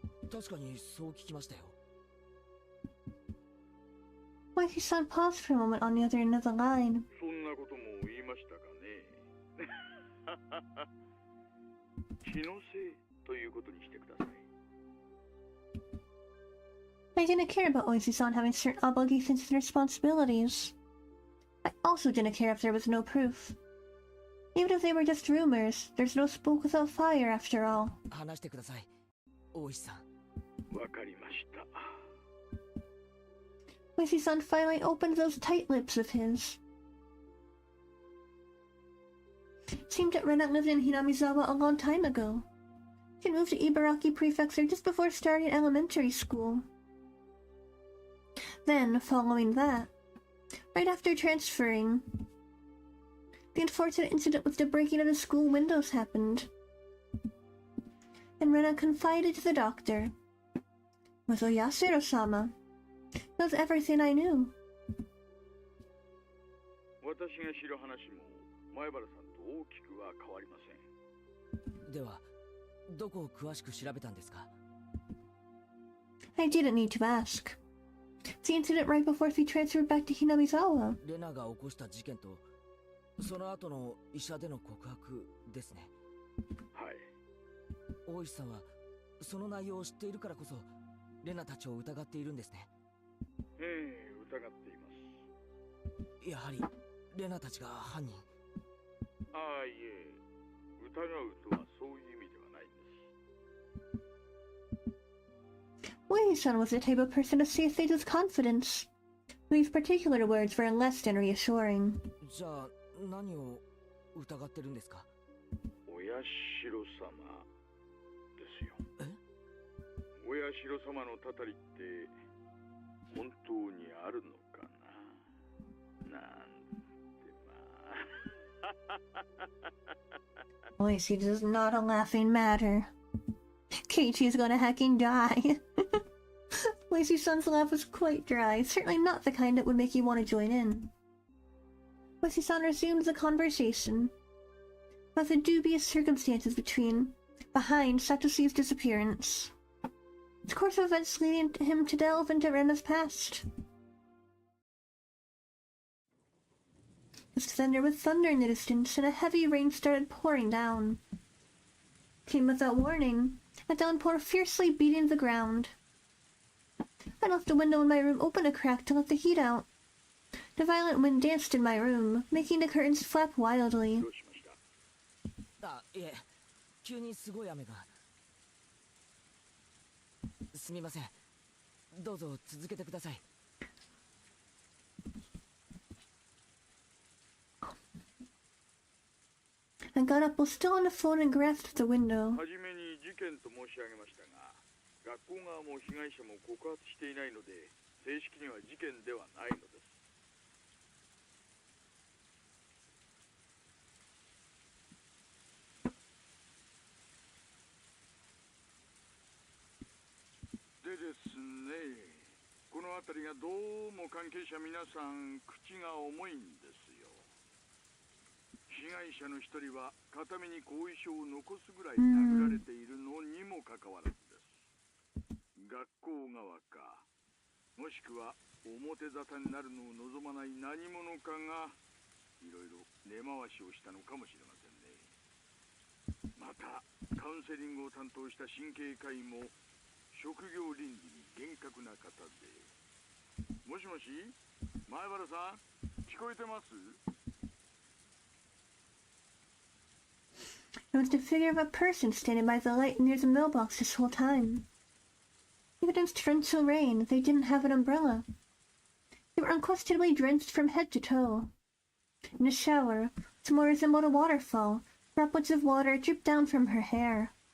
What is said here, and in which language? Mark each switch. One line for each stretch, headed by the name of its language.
Japanese: 確かにそう聞きましたよ。
English: Oishi-san paused for a moment on the other end of the line.
Japanese: そんなことも言いましたかね。気のせいということにしてください。
English: I didn't care about Oishi-san having certain obligations and responsibilities. I also didn't care if there was no proof. Even if they were just rumors, there's no smoke without fire after all.
Japanese: 話してください、大石さん。わかりました。
English: Oishi-san finally opened those tight lips of his. It seemed that Rena lived in Hinamizawa a long time ago. She moved to Ibaraki Prefecture just before starting elementary school. Then, following that, right after transferring, the unfortunate incident with the breaking of the school windows happened. And Rena confided to the doctor. With Oyashiro-sama. That was everything I knew.
Japanese: 私が知る話も前原さんと大きくは変わりません。では、どこを詳しく調べたんですか？
English: I didn't need to ask. The incident right before we transferred back to Hinamizawa.
Japanese: レナが起こした事件とその後の医者での告白ですね。はい。大石さんはその内容を知っているからこそレナたちを疑っているんですね。疑っています。やはりレナたちが犯人。いえ、疑うとはそういう意味ではないんです。
English: Wei-san was the type of person to say things with confidence. These particular words were less than reassuring.
Japanese: じゃあ何を疑ってるんですか？お社様ですよ。お社様のたたりって本当にあるのかな、なんてまあ。
English: Oishi is not a laughing matter. Keiichi is gonna hacking die. Oishi-san's laugh was quite dry, certainly not the kind that would make you want to join in. Oishi-san resumed the conversation about the dubious circumstances behind Satoshi's disappearance. The course of events leading him to delve into Rena's past. It was thunder with thunder in the distance, and a heavy rain started pouring down. Came without warning, a downpour fiercely beating the ground. I left a window in my room open a crack to let the heat out. The violent wind danced in my room, making the curtains flap wildly.
Japanese: どうしました？あ、いえ、急にすごい雨が。すみません。どうぞ続けてください。
English: I got up while still on the phone and grasped the window.
Japanese: はじめに事件と申し上げましたが、学校側も被害者も告発していないので、正式には事件ではないのです。でですね、この辺りがどうも関係者皆さん口が重いんですよ。被害者の一人は片目に後遺症を残すぐらい殴られているのにもかかわらずです。学校側か、もしくは表沙汰になるのを望まない何者かがいろいろ根回しをしたのかもしれませんね。またカウンセリングを担当した神経科医も職業倫理に厳格な方で。もしもし、前原さん、聞こえてます？
English: It was the figure of a person standing by the light near the mailbox this whole time. Even in torrential rain, they didn't have an umbrella. They were unquestionably drenched from head to toe. In the shower, which more resembled a waterfall, droplets of water dripped down from her hair.